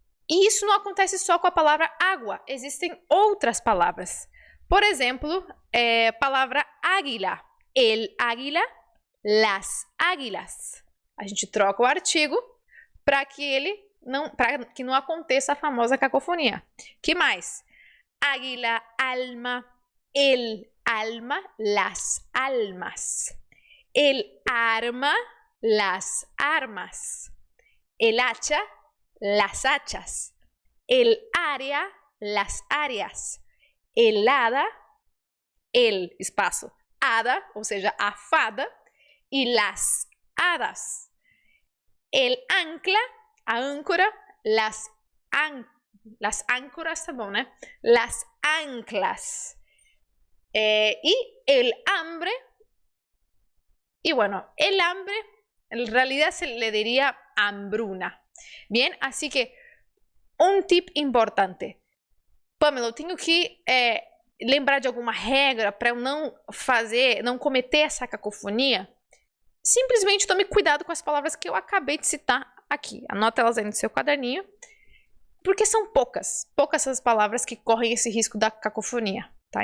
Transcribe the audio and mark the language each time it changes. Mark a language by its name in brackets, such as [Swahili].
[Portuguese] E isso não acontece só com a palavra água, existem outras palavras. Por exemplo, palavra águila. El águila, las águilas. A gente troca o artigo para que não aconteça a famosa cacofonia. Que mais? [Spanish] Águila, alma, el alma, las almas. El arma, las armas. El hacha, las hachas. El área, las áreas. El hada, el espaço hada, [Portuguese] ou seja, a fada, e [Spanish] las hadas. El ancla, [Portuguese] a âncora, [Spanish] las âncoras, [Portuguese] tá bom, né? [Spanish] Las anclas. Y el hambre, y bueno, el hambre en realidad se le diría hambruna. Bien, así que um tip importante. [Portuguese] Pamela, eu tenho que lembrar de alguma regra para eu não cometer essa cacofonia? Simplesmente tome cuidado com as palavras que eu acabei de citar aqui. Anota elas aí no seu caderninho, porque são poucas essas palavras que correm esse risco da cacofonia, tá?